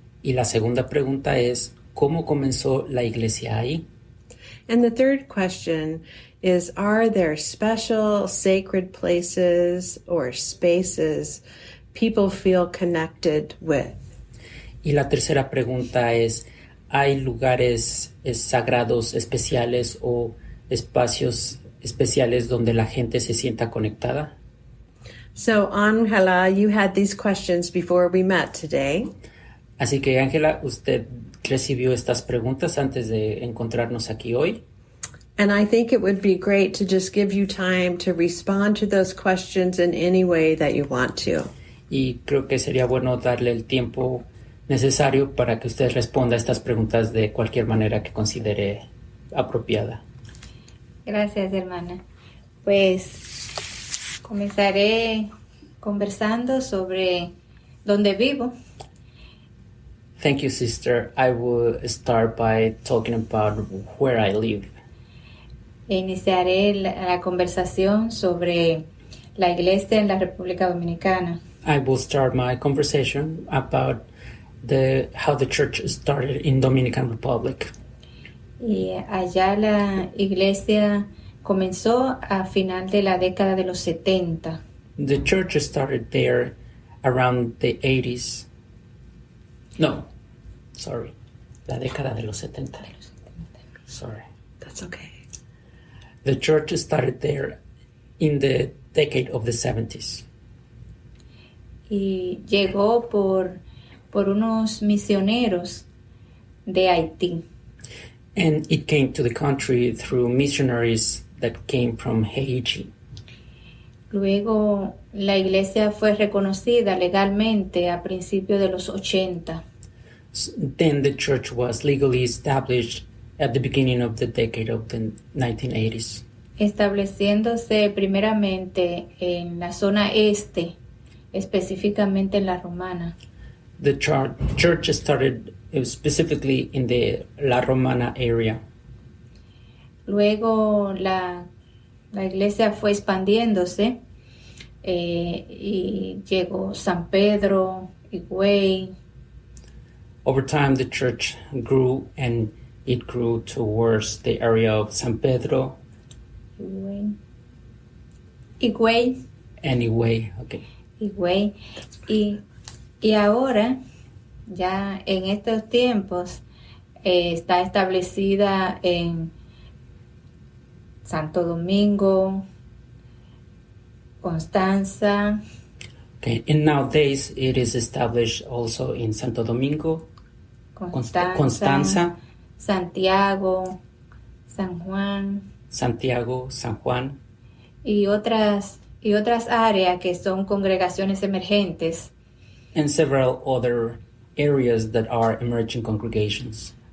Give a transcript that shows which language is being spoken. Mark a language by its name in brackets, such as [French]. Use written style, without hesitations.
[Spanish] Y la segunda pregunta es, ¿cómo comenzó la iglesia ahí? [English] And the third question is, are there special sacred places or spaces people feel connected with? [Spanish] Y la tercera pregunta es, ¿hay lugares sagrados especiales o espacios especiales donde la gente se sienta conectada? [English] So, Angela, you had these questions before we met today. [Spanish] Así que, Ángela, usted recibió estas preguntas antes de encontrarnos aquí hoy. [English] And I think it would be great to just give you time to respond to those questions in any way that you want to. [Spanish] Y creo que sería bueno darle el tiempo necesario para que usted responda a estas preguntas de cualquier manera que considere apropiada. Gracias, hermana. Pues comenzaré conversando sobre dónde vivo. [English] Thank you, sister. I will start by talking about where I live. [Spanish] Iniciaré la conversación sobre la iglesia en la República Dominicana. [English] I will start my conversation about how the church started in Dominican Republic. [Spanish] Y allá la iglesia comenzó a final de la década de los 70. [English] The church started there around the 80s. No, sorry. [Spanish] La década de los 70. [English] Sorry. That's okay. The church started there in the decade of the 70s. [Spanish] Y llegó por unos misioneros de Haití. [English] And it came to the country through missionaries that came from Haiti. [Spanish] Luego la iglesia fue reconocida legalmente a principios de los 80. [English] Then the church was legally established at the beginning of the decade of the 1980s. [Spanish] Estableciéndose primeramente en la zona este, específicamente en la Romana. [English] The church started specifically in the La Romana area. [Spanish] Luego la iglesia fue expandiéndose y llegó San Pedro, Higüey. [English] Over time, the church grew and it grew towards the area of San Pedro. Higüey. Anyway, okay. Higüey. [Spanish] Y ahora, ya en estos tiempos, está establecida en Santo Domingo, Constanza. [English] Okay, and nowadays it is established also in Santo Domingo, Constanza, Santiago, San Juan. Santiago, San Juan. [Spanish] Y otras áreas que son congregaciones emergentes. [English] And several other areas that are emerging congregations.